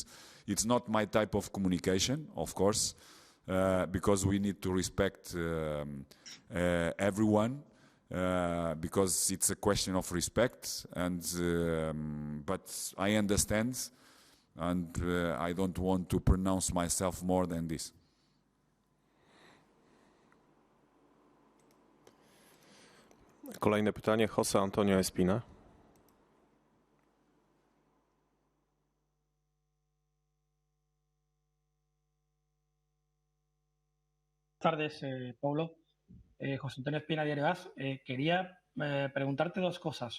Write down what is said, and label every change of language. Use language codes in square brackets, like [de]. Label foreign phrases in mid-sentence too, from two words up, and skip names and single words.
[en] It's not my type of communication, of course, because we need to respect everyone, because it's a question of respect. And but I understand, and I don't want to pronounce myself more than this. [pl] Kolejne pytanie, José Antonio Espina. [es] Buenas tardes, Paulo. José Antonio Espina, Diario AS. Quería preguntarte dos cosas.